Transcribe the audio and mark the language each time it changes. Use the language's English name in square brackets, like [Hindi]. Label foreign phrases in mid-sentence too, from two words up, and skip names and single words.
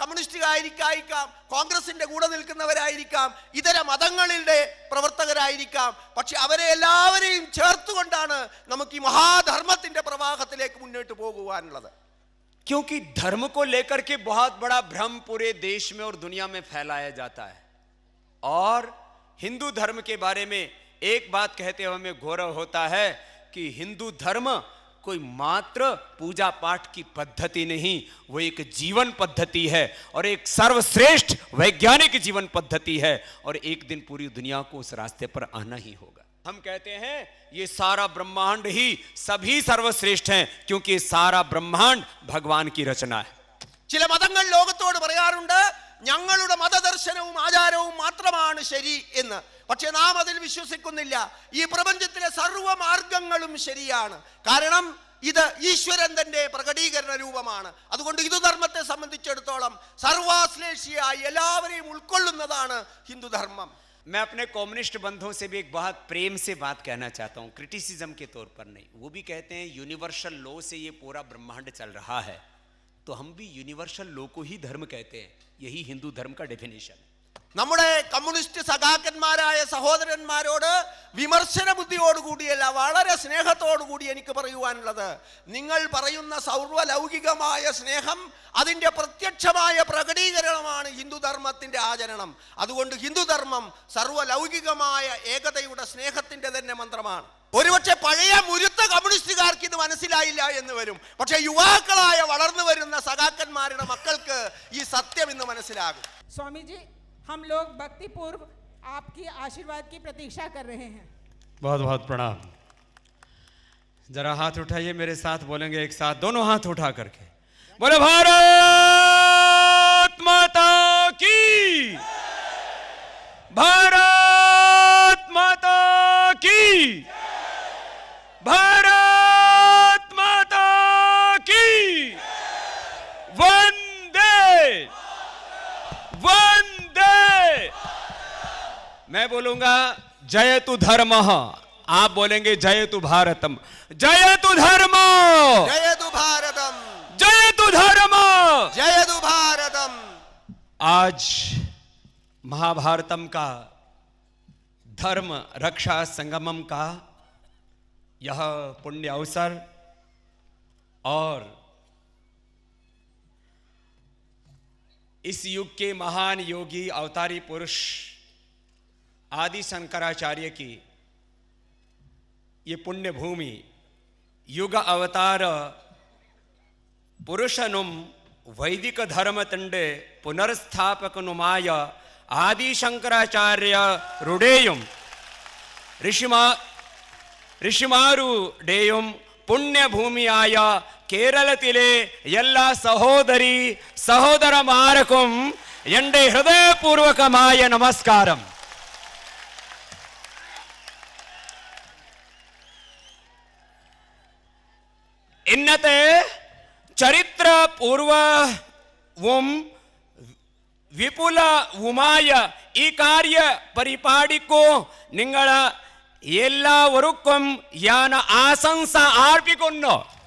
[Malayalam] കമ്മ്യൂണിസ്റ്റുകാരായിരിക്കാം, കോൺഗ്രസിന്റെ കൂടെ നിൽക്കുന്നവരായിരിക്കാം, ഇതര മതങ്ങളുടെ പ്രവർത്തകരായിരിക്കാം. പക്ഷെ അവരെ എല്ലാവരെയും ചേർത്തുകൊണ്ടാണ് നമുക്ക് ഈ മഹാധർമ്മത്തിന്റെ പ്രവാഹത്തിലേക്ക് മുന്നോട്ട് പോകുവാനുള്ളത്. [Hindi] क्योंकि धर्म को लेकर के बहुत बड़ा भ्रम पूरे देश में और दुनिया में फैलाया जाता है, और हिंदू धर्म के बारे में एक बात कहते हुए हमें गौरव होता है कि हिंदू धर्म कोई मात्र पूजा पाठ की पद्धति नहीं, वो एक जीवन पद्धति है और एक सर्वश्रेष्ठ वैज्ञानिक जीवन पद्धति है, और एक दिन पूरी दुनिया को उस रास्ते पर आना ही होगा. हम कहते हैं ये सारा ब्रह्मांड ही सभी सर्वश्रेष्ठ हैं, क्योंकि सारा ब्रह्मांड भगवान की रचना है. [Malayalam] ചില മതങ്ങൾ ലോകത്തോട് പറയാറുണ്ട് ഞങ്ങളുടെ മതദർശനവും ആചാരവും മാത്രമാണ് ശരി എന്ന്. പക്ഷെ നാം അതിൽ വിശ്വസിക്കുന്നില്ല. ഈ പ്രപഞ്ചത്തിലെ സർവ്വ മാർഗങ്ങളും ശരിയാണ്. കാരണം ഇത് ഈശ്വരൻ തന്റെ പ്രകടീകരണ രൂപമാണ്. അതുകൊണ്ട് ഹിന്ദുധർമ്മത്തെ സംബന്ധിച്ചിടത്തോളം സർവാശ്ലേഷിയായി എല്ലാവരെയും ഉൾക്കൊള്ളുന്നതാണ് ഹിന്ദുധർമ്മം. [Hindi] मैं अपने कम्युनिस्ट बंधुओं से भी एक बहुत प्रेम से बात कहना चाहता हूं, क्रिटिसिज्म के तौर पर नहीं. वो भी कहते हैं [English] universal law [Hindi] से ये पूरा ब्रह्मांड चल रहा है, तो हम भी [English] universal law [Hindi] को ही धर्म कहते हैं. यही हिंदू धर्म का डेफिनेशन है. [Malayalam] നമ്മുടെ കമ്മ്യൂണിസ്റ്റ് സഖാക്കന്മാരായ സഹോദരന്മാരോട് വിമർശന ബുദ്ധിയോടുകൂടിയല്ല, വളരെ സ്നേഹത്തോടുകൂടി എനിക്ക് പറയുവാനുള്ളത്, നിങ്ങൾ പറയുന്ന സർവ്വലൗകികമായ സ്നേഹം അതിൻ്റെ പ്രത്യക്ഷമായ പ്രകടീകരണമാണ് ഹിന്ദുധർമ്മത്തിൻ്റെ ആചരണം. അതുകൊണ്ട് ഹിന്ദുധർമ്മം സർവ്വലൗകികമായ ഏകതയുടെ സ്നേഹത്തിൻ്റെ തന്നെ മന്ത്രമാണ്. ഒരുപക്ഷെ പഴയ മുരുത്ത കമ്മ്യൂണിസ്റ്റുകാർക്ക് ഇത് മനസ്സിലായില്ല എന്ന് വരും. പക്ഷെ യുവാക്കളായ വളർന്നു വരുന്ന സഖാക്കന്മാരുടെ മക്കൾക്ക് ഈ സത്യം ഇന്ന് മനസ്സിലാകും. [Hindi] स्वामी जी, हम लोग भक्ति पूर्व आपकी आशीर्वाद की प्रतीक्षा कर रहे हैं. बहुत बहुत प्रणाम. जरा हाथ उठाइए, मेरे साथ बोलेंगे एक साथ, दोनों हाथ उठा करके बोले भारत माता की, भारत माता की, भारत माता की, वंदे वंदे. मैं बोलूंगा [Sanskrit] जयतु धर्म, [Hindi] आप बोलेंगे [Sanskrit] जयतु भारतम. जयतु धर्म, जयतु भारतम, जयतु धर्म, जयतु भारतम. [Hindi] आज महाभारतम का धर्म रक्षा संगमम का यह पुण्य अवसर, और इस युग के महान योगी अवतारी पुरुष आदि शंकराचार्य की ये पुण्य भूमि, [Malayalam] യുഗ അവതാര പുരുഷനും വൈദിക ധർമ്മ തന്റെ പുനർസ്ഥാപകനുമായ ആദി ശങ്കരാചാര്യ രുടെയും ഋഷിമാരു ടെയും പുണ്യ ഭൂമി ആയ കേരളത്തിലെ എല്ലാ സഹോദരി സഹോദരന്മാർക്കും എൻ്റെ ഹൃദയപൂർവകമായ നമസ്കാരം. ഇന്നത്തെ ചരിത്രപൂർവവും വിപുലവുമായ ഈ കാര്യ പരിപാടിക്കു നിങ്ങൾ എല്ലാവർക്കും ഞാൻ ആശംസ അർപ്പിക്കുന്നു.